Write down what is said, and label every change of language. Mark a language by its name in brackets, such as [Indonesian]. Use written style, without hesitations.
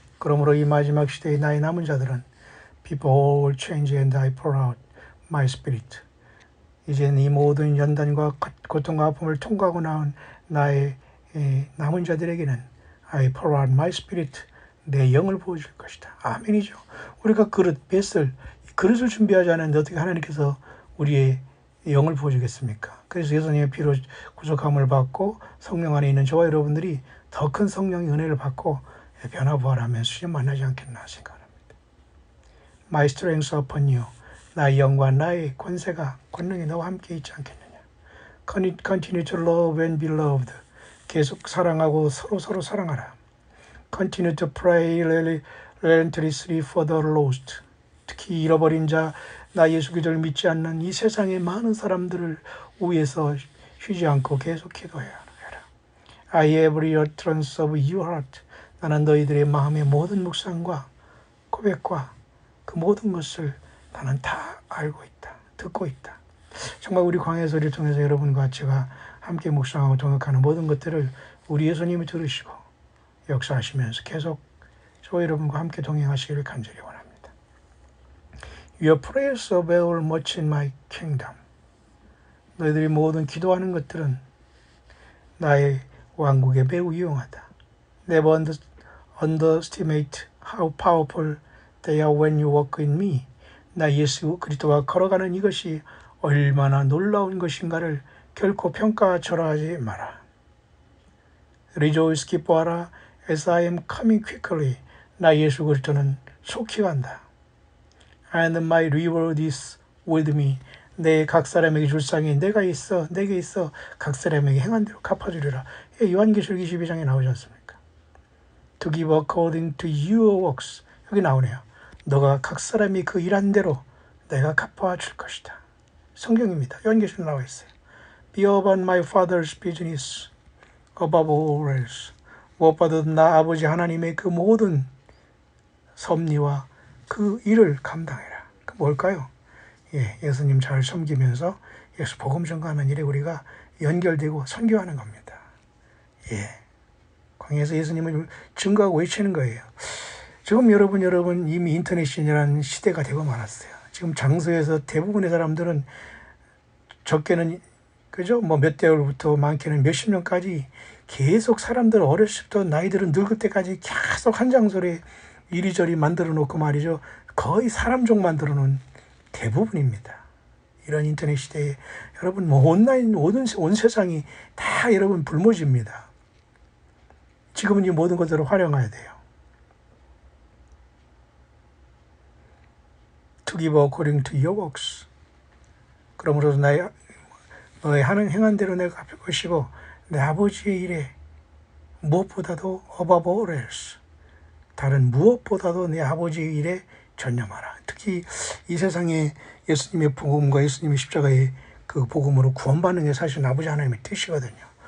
[Korean] 그러므로 이 마지막 시대의 나의 남은 자들은 [English] people all change and I pour out my spirit. [Korean] 이제는 이 모든 연단과 고통과 아픔을 통과하고 나온 나의 남은 자들에게는 [English] I pour out my spirit. [Korean] 내 영을 부어줄 것이다. 아멘이죠. 우리가 그릇을 준비하지 않았는데 어떻게 하나님께서 우리의 영을 부어주겠습니까? 그래서 예수님의 피로 구속함을 받고 성령 안에 있는 저와 여러분들이 더 큰 성령의 은혜를 받고 변화부활하면 수님 만나지 않겠나 생각합니다. [English] My strength upon you. [Korean] 나의 영과 나의 권능이 너와 함께 있지 않겠느냐. [English] Continue to love and be loved. [Korean] 계속 사랑하고 서로 사랑하라. [English] Continue to pray relentlessly for the lost. [Korean] 특히 잃어버린 자, 나 예수 그리스도를 믿지 않는 이 세상의 많은 사람들을 위해서 쉬지 않고 계속 기도해라. [English] I have every utterance of your heart. [Korean] 나는 너희들의 마음의 모든 묵상과 고백과 그 모든 것을 나는 다 알고 있다. 듣고 있다. 정말 우리 광야의 소리를 통해서 여러분과 제가 함께 묵상하고 동역하는 모든 것들을 우리 예수님이 들으시고 역사하시면서 계속 저와 여러분과 함께 동행하시기를 간절히 원합니다. [English] Your prayers avail much in my kingdom. [Korean] 너희들이 모든 기도하는 것들은 나의 왕국에 매우 유용하다. [English] Never underestimate how powerful they are when you walk in me. [Korean] 나 예수 그리스도와 걸어가는 이것이 얼마나 놀라운 것인가를 결코 평가절하하지 마라. [English] Rejoice, [Korean] 기뻐하라, [English] as I am coming quickly. [Korean] 나 예수 그리스도는 속히 간다. [English] And my reward is with me. [Korean] 내 각 사람에게 줄 상이 내게 있어 각 사람에게 행한 대로 갚아주리라. 요한계시록 22장에 나오지 않습니까? [English] To give according to your works. [Korean] 여기 나오네요. 너가 각 사람이 그 일한 대로 내가 갚아줄 것이다. 성경입니다. 요한계시록 나와 있어요. Be about my father's business above all else. 무엇보다도 나 아버지 하나님의 그 모든 섭리와 그 일을 감당해라. 그 뭘까요? 예수님 잘 섬기면서 예수 복음 전가하는 일에 우리가 연결되고 선교하는 겁니다. 광야에서 예수님을 증거하고 외치는 거예요. 지금 여러분 이미 인터넷이라는 시대가 되고 말았어요. 지금 장소에서 대부분의 사람들은 적게는 그죠? 몇 대월부터 많게는 몇십 년까지 계속 사람들 어렸을 때부터 나이들은 늙을 때까지 계속 한 장소에 이리저리 만들어 놓고 말이죠. 거의 사람종 만들어 놓은 대부분입니다. 이런 인터넷 시대에 여러분 온라인 온 세상이 다 여러분 불모지입니다. 지금은 이 모든 것들을 활용해야 돼요. [English] To give according to your works. [Korean] 그러므로 너의 행한 대로 내가 갚을 것이고 내 아버지의 일에 무엇보다도 [English] above all else. [Korean] 다른 무엇보다도 내 아버지의 일에 전념하라. 특히 이 세상에 예수님의 복음과 예수님의 십자가의 그 복음으로 구원받는 게 사실 아버지 하나님의 뜻이거든요.